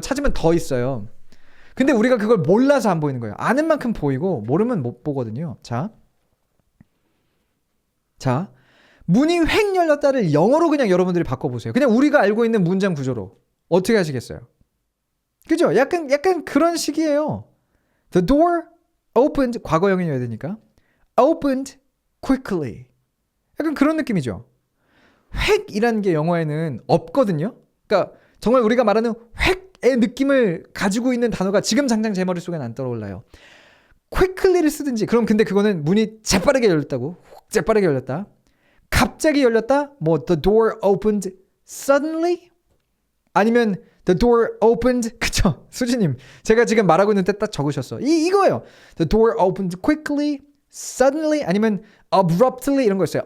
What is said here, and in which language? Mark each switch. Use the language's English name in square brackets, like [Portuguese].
[Korean] 찾으면 더 있어요. 근데 우리가 그걸 몰라서 안 보이는 거예요. 아는 만큼 보이고 모르면 못 보거든요. 자, 문이 획 열렸다를 영어로 그냥 여러분들이 바꿔보세요. 그냥 우리가 알고 있는 문장 구조로. 어떻게 하시겠어요? 그죠? 약간 그런 식이에요. [English] The door opened, [Korean] 과거형이어야 되니까. [English] Opened quickly. [Korean] 약간 그런 느낌이죠. 획이라는 게 영어에는 없거든요. 그러니까 정말 우리가 말하는 획의 느낌을 가지고 있는 단어가 지금 당장 제 머릿속에는 안 떠올라요. quickly를 쓰든지, 그럼 근데 그거는 문이 재빠르게 열렸다고. 재빠르게 열렸다. 갑자기 열렸다? [English] the door opened suddenly? [Korean] 아니면 [English] The door opened. [Korean] 그쵸? 수지님, 제가 지금 말하고 있는데 딱 적으셨어. 이거예요. [English] The door opened quickly, suddenly, [Korean] 아니면 [English] abruptly [Korean] 이런 거 있어요.